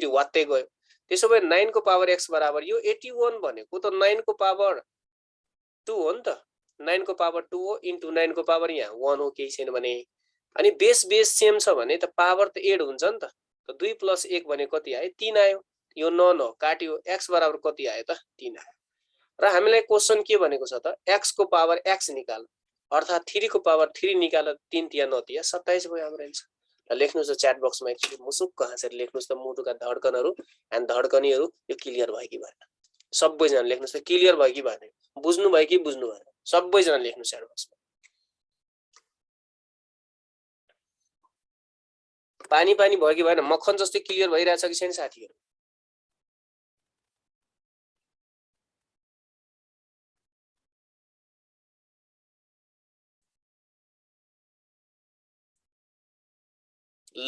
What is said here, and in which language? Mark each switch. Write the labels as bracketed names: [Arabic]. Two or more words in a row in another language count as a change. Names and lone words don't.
[Nepali] वात्तै गयो त्यसो भए 9 को पावर x बराबर यो 81 भनेको त 9 को पावर 2 हो नि त 9 को पावर 2 हो इन्टु 9 को पावर यहाँ 1 हो केही छैन भने अनि बेस सेम छ भने त पावर त 8 हुन्छ नि त 2 + 1 भने कति आयो 3 आयो यो 9 9 काट्यो x बराबर कति आयो त 3 आयो र हामीलाई क्वेशन के भनेको छ त x को पावर x निकाल अर्थात 3 को पावर 3 निकाल 3 तिया 9 तिया 27 भयो हाम्रो आन्सर ल लेख्नुस् [English] chat box-मा [Nepali] एकचोटी मुसुक्क हाँसेर लेख्नुस् त मुटुका धड्कनहरु एन्ड धड्कनीहरु यो क्लियर भयो कि भएन सबैजना लेख्नुस् त क्लियर भयो कि भएन बुझ्नु भयो कि बुझ्नु भएन सबैजना लेख्नुस् [English] chat box-मा [Nepali] पानी पानी भयो कि भएन मक्खन जस्तै क्लियर भइरहेछ कि छैन साथीहरु ल